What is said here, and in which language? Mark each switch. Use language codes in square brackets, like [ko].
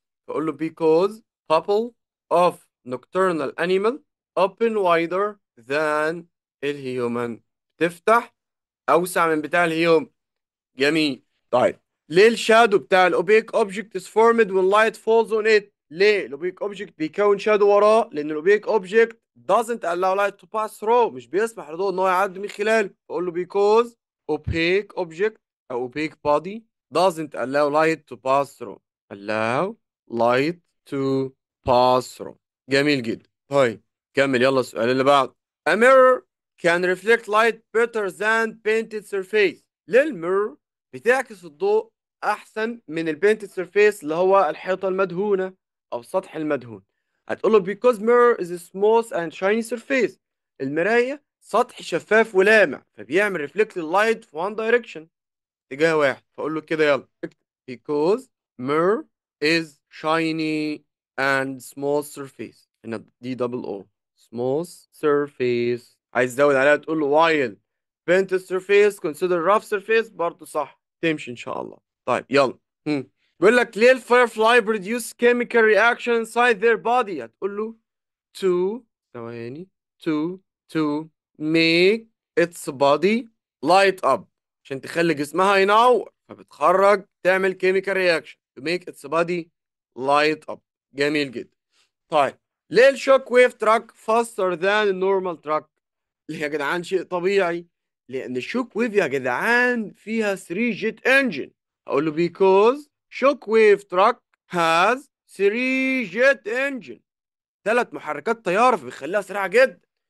[en] فاقول له because bubble of nocturnal animal open wider than الهيومن، [ar] تفتح اوسع من بتاع الهيومن. [en] جميل. [ar] طيب ليه الشادو بتاع الاوبيك اوبجكت [en] is formed when light falls on it؟ [ar] ليه الاوبيك اوبجكت بيكون شادو وراه؟ لان الاوبيك اوبجكت [en] doesn't allow light to pass through، [ar] مش بيسمح للضوء ان هو يعدي من خلاله. [en] بقول له because opaque object او opaque body doesn't allow light to pass through. allow light to pass through. [ar] جميل جدا. طيب كمل يلا السؤال اللي بعده. [en] A mirror can reflect light better than painted surface. [ar] ليه الميرور بتعكس الضوء احسن من البينتد سيرفيس اللي هو الحيطه المدهونه او السطح المدهون؟ هتقول له [en] because mirror is a smooth and shiny surface، [ar] المرايه سطح شفاف ولامع فبيعمل ريفلكت اللايت في [en] one direction، [ar] اتجاه واحد. فاقول له كده يلا اكتب [en] because mirror is shiny and smooth surface، [ar] هنا دي دبل او smooth surface. عايز تزود عليها تقول له [en] while painted surface consider rough surface، [ar] برضه صح تمشي ان شاء الله. طيب يلا. بيقول لك ليه الفايرفلاي [en] produce chemical reaction inside their body؟ هتقول له to ثواني to to make its body light up، [ar] عشان تخلي جسمها ينور فبتخرج تعمل [en] chemical reaction to make its body light up. [ar] جميل جدا. طيب ليه الشوك ويف تراك [en] faster than [ar] النورمال تراك؟ ليه يا جدعان؟ شيء طبيعي، لأن الشوك ويف يا جدعان فيها 3 جيت انجن. أقول له [en] because shock wave truck has 3 [ar] جيت انجن، 3 محركات طيارة فبيخليها سريعة جدا.